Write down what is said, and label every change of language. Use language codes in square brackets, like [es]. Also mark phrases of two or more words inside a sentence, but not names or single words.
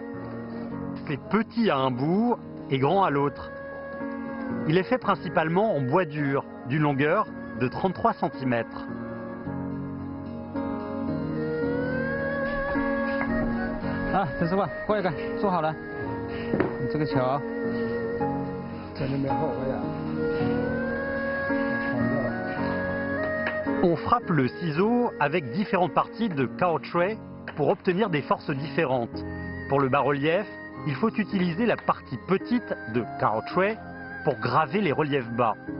[fr] C'est petit à un bout et grand à l'autre. Il est fait principalement en bois dur, d'une longueur de 33 cm. [zh] Ah, 陈师傅，过来看，做好了。你这个桥，这里面好呀。 [fr] On frappe le ciseau avec différentes parties de caoutchouc pour obtenir des forces différentes. Pour le bas-relief, il faut utiliser la partie petite de caoutchouc pour graver les reliefs bas.